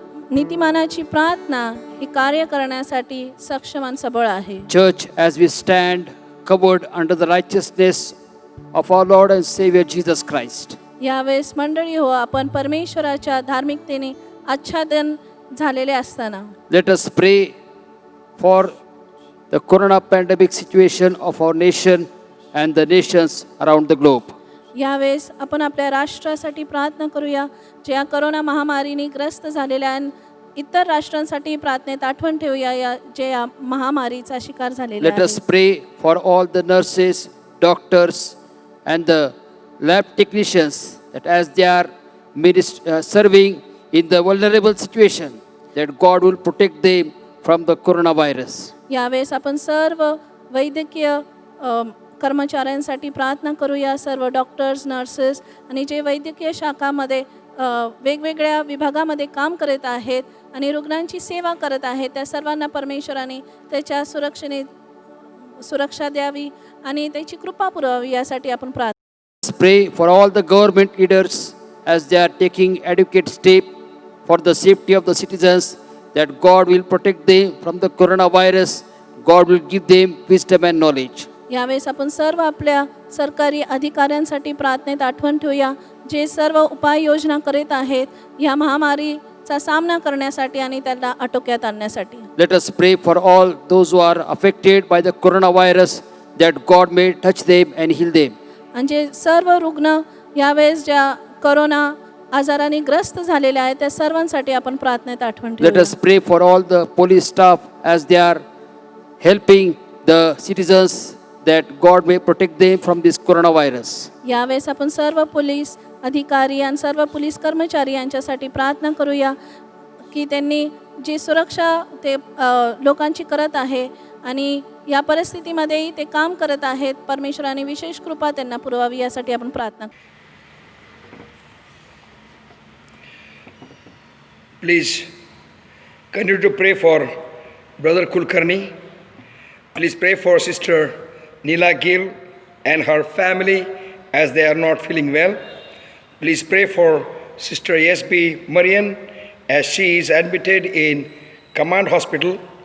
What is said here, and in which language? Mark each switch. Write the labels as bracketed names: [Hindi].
[Marathi] नीतिमानाची प्रार्थना ही कार्य करण्यासाठी सक्षम आणि सबळ आहे. [English] Church, as we stand covered under the righteousness of our Lord and Savior Jesus Christ, [Marathi] यावेळेस मंडळी हो, आपण परमेश्वराच्या धार्मिकतेने आच्छादन झालेले असताना [English] let us pray for the corona pandemic situation of our nation and the nations around the globe. [Marathi] यावेळेस आपण आपल्या राष्ट्रासाठी प्रार्थना करूया, जे या करोना महामारीने ग्रस्त झालेल्या इतर राष्ट्रांसाठी प्रार्थनेत आठवण ठेवूया या जे या महामारीचा शिकार झालेले [English] Let us [Marathi] आहेत. [English] pray for all the nurses, doctors, and the lab technicians that as they are serving in the vulnerable situation, that God will protect them from the coronavirus. [Marathi] यावेळेस आपण सर्व वैद्यकीय कर्मचाऱ्यांसाठी प्रार्थना करूया. सर्व डॉक्टर्स, नर्सेस आणि जे वैद्यकीय शाखामध्ये वेगवेगळ्या विभागामध्ये काम करत आहेत आणि रुग्णांची सेवा करत आहेत, त्या सर्वांना परमेश्वराने त्याच्या सुरक्षा द्यावी आणि त्याची कृपा पुरवावी यासाठी आपण प्रार्थना. [English] Let's pray for all the government leaders as they are taking adequate step for the safety of the citizens, that God will protect them from the coronavirus. God will give them wisdom and knowledge. [Marathi] यावेळेस आपण सर्व आपल्या सरकारी अधिकाऱ्यांसाठी प्रार्थनेत आठवण ठेवूया, जे सर्व उपाययोजना करीत आहेत या महामारीचा सामना करण्यासाठी आणि त्याला आटोक्यात आणण्यासाठी. [English] Let us pray for all those who are affected by the coronavirus, that God may touch them and heal them. [Marathi] म्हणजे सर्व रुग्ण यावेळेस ज्या करोना आजाराने ग्रस्त झालेले आहेत त्या सर्वांसाठी आपण प्रार्थनेत आठवण [English] Let [Marathi] ठेवूया. [English] us pray for all the police staff as they are helping the citizens, that God may protect them from this coronavirus. [Marathi] यावेळेस आपण सर्व पोलीस अधिकारी आणि सर्व पोलीस कर्मचारी यांच्यासाठी प्रार्थना करूया की त्यांनी जी सुरक्षा ते लोकांची करत आहे आणि या परिस्थितीमध्येही ते काम करत आहेत, परमेश्वराने विशेष कृपा त्यांना पुरवावी यासाठी आपण प्रार्थना. [English] Please continue to pray for Brother Kulkarni. Please pray for Sister Neela Gill and her family as they are not feeling well. Please pray for Sister S.B. Marian as she is admitted in Command Hospital.